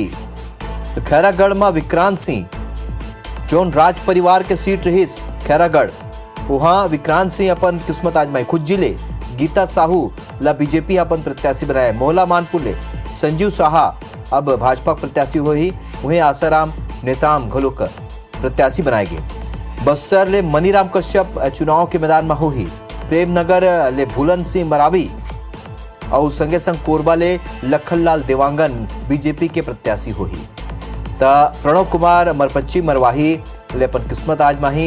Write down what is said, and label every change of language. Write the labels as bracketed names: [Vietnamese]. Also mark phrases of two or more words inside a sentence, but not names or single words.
[Chhattisgarhi] तो खैरागढ़ में विक्रांत सिंह जौन राज परिवार के सीट रही खैरागढ़, वहां विक्रांत सिंह अपन किस्मत आजमाई। खुद जिले गीता साहू ला बीजेपी अपन प्रत्याशी बनाए। मोहला मानपुर ले संजीव साहा अब भाजपा प्रत्याशी हुई। वहीं आसाराम नेताम घलोक प्रत्याशी बनाए गए। बस्तर ले मनीराम कश्यप चुनाव के मैदान में हुई। प्रेमनगर ले भूलन सिंह मरावी और संगे संग कोरबा ले लखनलाल देवांगन बीजेपी के प्रत्याशी हुई। ता प्रणव कुमार मरपच्ची मरवाही ले अपन किस्मत आजमाही।